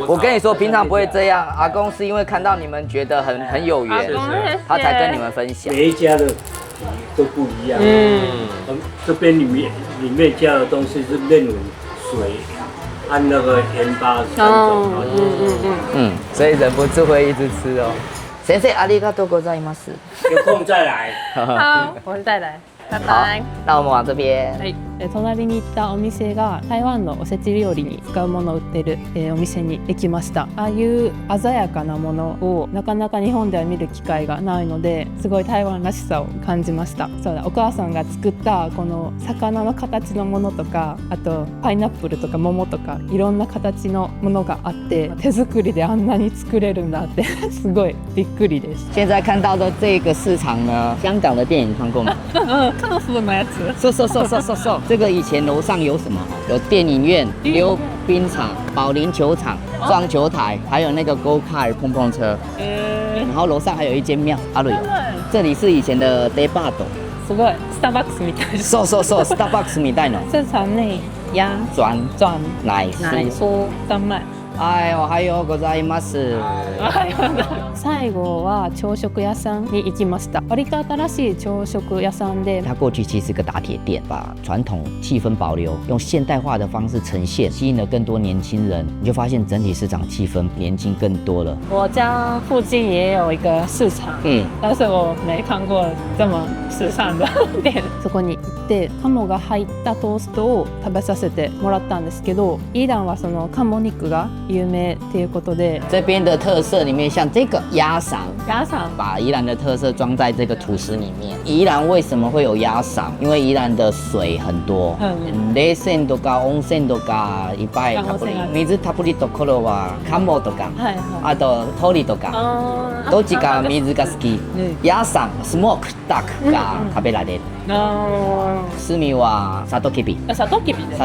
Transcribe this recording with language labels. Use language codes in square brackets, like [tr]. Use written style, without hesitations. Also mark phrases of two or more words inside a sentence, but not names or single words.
[zh] 我跟你说，平常不会这样。阿公是因为看到你们觉得很有缘，他才跟你们分享。每一家的都不一样。这边里面加的东西是面粉、水，按那个盐巴3种。所以忍不住会一直吃哦。 [ja] 先生，ありがとうございます。 [zh] 有空再来。好，我们再来。拜好拜。，那我们往这边。 [ja] はい、隣に行ったお店が台湾のおせち料理に使うものを売ってる、お店に行きました。ああいう鮮やかなものをなかなか日本では見る機会がないので、すごい台湾らしさを感じました。そうだ、お母さんが作ったこの魚の形のものとか、あとパイナップルとか桃とかいろんな形のものがあって、手作りであんなに作れるんだってすごいびっくりです。 [zh] 现在看到的这个市场呢，香港的电影看过吗？ [ja] カラフルなやつ。 [zh] so，这个以前楼上有什么？有电影院、溜冰场、保龄球场、撞球台，还有那个 [en] Go Kart [zh] 碰碰车。然后楼上还有一间庙，阿瑞有。这里是以前的 Depart。 [ja] すごいスターバックスみたいです。 Starbucks みたいの。 [zh] 市场内鸭转奶奶酥丹麦。哎， [ja] おはようございます。最後は朝食屋さんに行きました。割と新しい朝食屋さんで、 [zh] 它过去其实是个打铁店，把传统气氛保留，用现代化的方式呈现，吸引了更多年轻人。你就发现整体市场气氛年轻更多了。我家附近也有一个市場、但是我没看过这么時尚的店。 [ja] そこに行って鴨が入ったトーストを食べさせてもらったんですけど、イランはその鴨肉が有名っていうことで、 [zh] 这边的特色里面，像这个鸭嗓，鸭嗓把宜兰的特色装在这个吐司里面。宜兰为什么会有鸭嗓？因为宜蘭的水很多。 [ja] 冷泉とか温泉とかいっぱいたっぷり、水たっぷりところは鴨とか、あと鳥とか、どっちが水が好き？鸭嗓 [en] smoke duck [ja] が食べられる。炭はサトウキビ。サトウキビで。